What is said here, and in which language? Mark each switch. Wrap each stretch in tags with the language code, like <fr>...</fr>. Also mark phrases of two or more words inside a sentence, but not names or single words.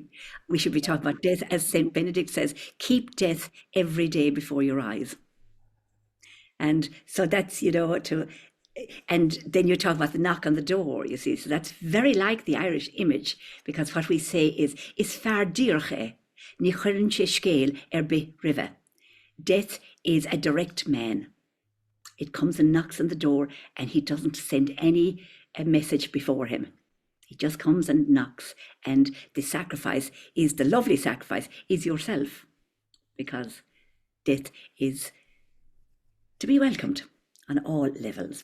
<en>We should be talking about death, as Saint Benedict says, keep death every day before your eyes. And so that's, and then you talk about the knock on the door, you see. So that's very like the Irish image, because what we say is</en> <ga>fear díorcha, ní chuireann sé scéal ar bith roimhe.</ga> <en>Death is a direct man. It comes and knocks on the door, and he doesn't send any message before him. He just comes and knocks. And the sacrifice is, the lovely sacrifice, is yourself, because death is to be welcomed on all levels.</en>